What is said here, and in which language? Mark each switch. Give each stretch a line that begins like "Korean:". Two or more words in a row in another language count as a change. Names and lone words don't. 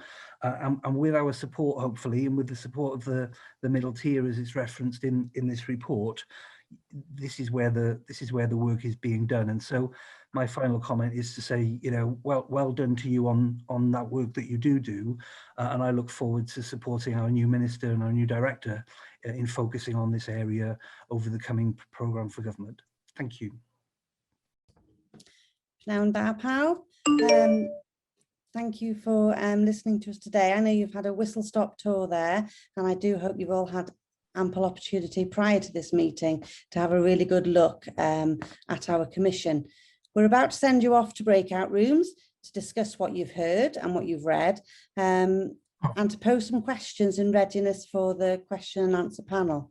English: And with our support, hopefully, and with the support of the middle tier, as it's referenced in this report, this is where the work is being done. And so my final comment is to say, you know, well done to you on that work that you do, and I look forward to supporting our new minister and our new director in focusing on this area over the coming programme for government. Thank you.
Welsh: Llawn da pawb.
English: Thank you for listening to us today. I know you've had a whistle-stop tour there, and I do hope you've all had ample opportunity prior to this meeting to have a really good look at our commission. We're about to send you off to breakout rooms to discuss what you've heard and what you've read, and to pose some questions in readiness for the question and answer panel.